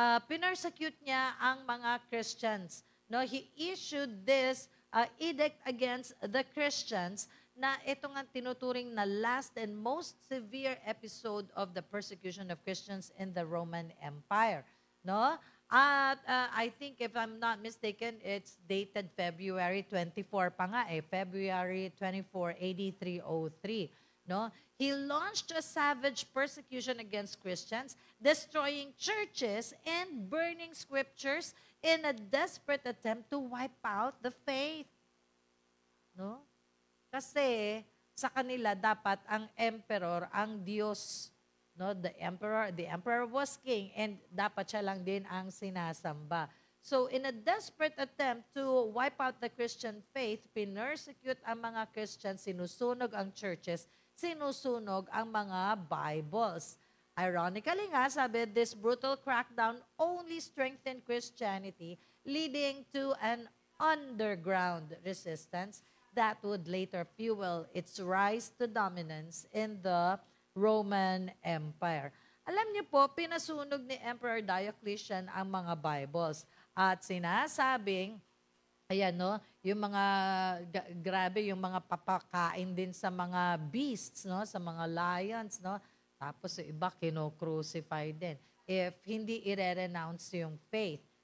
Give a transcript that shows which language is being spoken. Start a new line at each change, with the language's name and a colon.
Filipino: Pinersecute niya ang mga Christians. No?
English: He issued this edict against the Christians
Filipino: na ito nga tinuturing na
English: last and most severe episode of the persecution of Christians in the Roman Empire. No? At I think if I'm not mistaken, it's dated February 24 pa nga February 24, AD 303. No? He launched a savage persecution against Christians, destroying churches and burning scriptures in a desperate attempt to wipe out the faith. No?
Filipino: Kasi sa kanila dapat ang emperor ang Diyos.
English: No, the emperor was king and
Filipino: dapat siya lang din ang sinasamba.
English: So in a desperate attempt to wipe out the Christian faith,
Filipino: pinersecute ang mga Christians, sinusunog ang churches, sinusunog ang mga Bibles.
English: Ironically nga, sabi, this brutal crackdown only strengthened Christianity, leading to an underground resistance that would later fuel its rise to dominance in the Roman Empire.
Filipino: Alam niyo po, pinasunog ni Emperor Diocletian ang mga Bibles. At sinasabing, ayan no, yung mga, grabe, yung mga papakain din sa mga beasts, no, sa mga lions, no. Tapos yung iba, kino-crucify din. If hindi i-renounce yung faith.